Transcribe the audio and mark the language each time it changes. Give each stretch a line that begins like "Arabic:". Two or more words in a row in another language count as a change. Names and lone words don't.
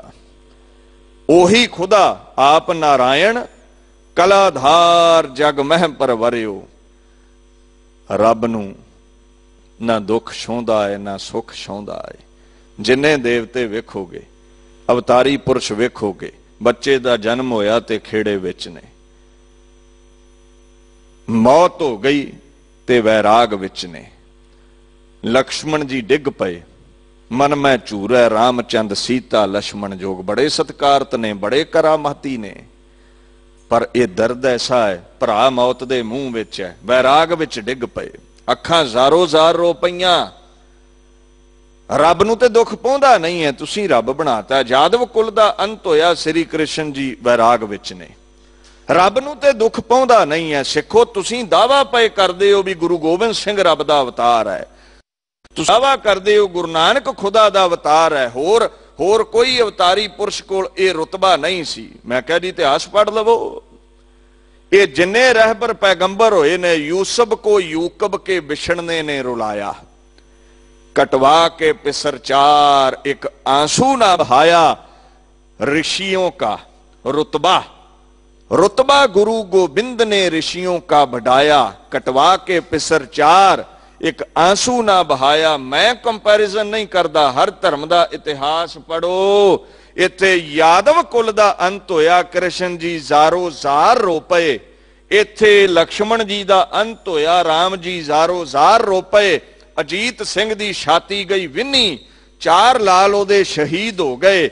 Punjabi: ਉਹੀ ਖੁਦਾ ਆਪ ਨਾਰਾਇਣ ਕਲਾਧਾਰ ਜਗ ਮਹਿ ਪਰਵਰਿਓ। ਰੱਬ ਨੂੰ ਨਾ ਦੁੱਖ ਛੋਂਦਾ ਹੈ, ਨਾ ਸੁੱਖ ਛੋਂਦਾ ਹੈ। ਜਿੰਨੇ ਦੇਵਤੇ ਵੇਖੋਗੇ, ਅਵਤਾਰੀ ਪੁਰਸ਼ ਵੇਖੋਗੇ, ਬੱਚੇ ਦਾ ਜਨਮ ਹੋਇਆ ਤੇ ਖੇੜੇ ਵਿਚ ਨੇ, ਮੌਤ ਹੋ ਗਈ ਤੇ ਵੈਰਾਗ ਵਿਚ ਨੇ। ਲਛਮਣ ਜੀ ਡਿੱਗ ਪਏ, ਮਨ ਮਹਿ ਝੂਰੈ ਰਾਮਚੰਦ ਸੀਤਾ ਲਛਮਣ ਜੋਗ। ਬੜੇ ਸਤਿਕਾਰਤ ਨੇ, ਬੜੇ ਕਰਾਮਤੀ ਨੇ, ਪਰ ਇਹ ਦਰਦ ਐਸਾ ਹੈ, ਭਰਾ ਮੌਤ ਦੇ ਮੂੰਹ ਵਿਚ ਹੈ, ਵੈਰਾਗ ਵਿਚ ਡਿੱਗ ਪਏ, ਅੱਖਾਂ ਜ਼ਾਰੋ ਜ਼ਾਰ ਰੋ ਪਈਆਂ। ਰੱਬ ਨੂੰ ਤੇ ਦੁੱਖ ਪਹੁੰਦਾ ਨਹੀਂ ਹੈ, ਤੁਸੀਂ ਰੱਬ ਬਣਾਤਾ। ਯਾਦਵ ਕੁਲ ਦਾ ਅੰਤ ਹੋਇਆ, ਸ੍ਰੀ ਕ੍ਰਿਸ਼ਨ ਜੀ ਵੈਰਾਗ ਵਿਚ ਨੇ। ਰੱਬ ਨੂੰ ਤੇ ਦੁੱਖ ਪਹੁੰਦਾ ਨਹੀਂ ਹੈ। ਸਿੱਖੋ, ਤੁਸੀਂ ਦਾਅਵਾ ਪਏ ਕਰਦੇ ਹੋ ਭੀ ਗੁਰੂ ਗੋਬਿੰਦ ਸਿੰਘ ਰੱਬ ਦਾ ਅਵਤਾਰ ਹੈ, ਤੁਸੀਂ ਦਾਅਵਾ ਕਰਦੇ ਹੋ ਗੁਰੂ ਨਾਨਕ ਖ਼ੁਦਾ ਦਾ ਅਵਤਾਰ ਹੈ, ਹੋਰ ਕੋਈ ਅਵਤਾਰੀ ਪੁਰਖ ਕੋਲ ਇਹ ਰੁਤਬਾ ਨਹੀਂ ਸੀ। ਮੈਂ ਕਹਿ ਜੀ ਇਤਿਹਾਸ ਪੜ੍ਹ ਲਵੋ, ਇਹ ਜਿੰਨੇ ਰਹਿਬਰ ਪੈਗੰਬਰ ਹੋਏ ਨੇ,
Hindi: यूसुफ को यूकब के बिछड़ने ने रुलाया, कटवा के पिसर चार, एक आंसू ना बहाया। ऋषियों का रुतबा गुरु गोविंद ने ऋषियों का बढ़ाया, कटवा के पिसर चार, एक आंसू ना बहाया। मैं कंपैरिजन नहीं करता, हर धर्म का इतिहास पढ़ो।
Punjabi: ਇੱਥੇ ਯਾਦਵ ਕੁਲ ਦਾ ਅੰਤ ਹੋਇਆ, ਕ੍ਰਿਸ਼ਨ ਜੀ ਜ਼ਾਰੋ ਜ਼ਾਰ ਰੋ ਪਏ। ਇੱਥੇ ਲਛਮਣ ਜੀ ਦਾ ਅੰਤ ਹੋਇਆ, ਰਾਮ ਜੀ ਜ਼ਾਰੋ ਜ਼ਾਰ ਰੋ ਪਏ। ਅਜੀਤ ਸਿੰਘ ਦੀ ਛਾਤੀ ਗਈ ਵਿੰਨ੍ਹੀ, 4 ਲਾਲ ਓਦੇ ਸ਼ਹੀਦ ਹੋ ਗਏ।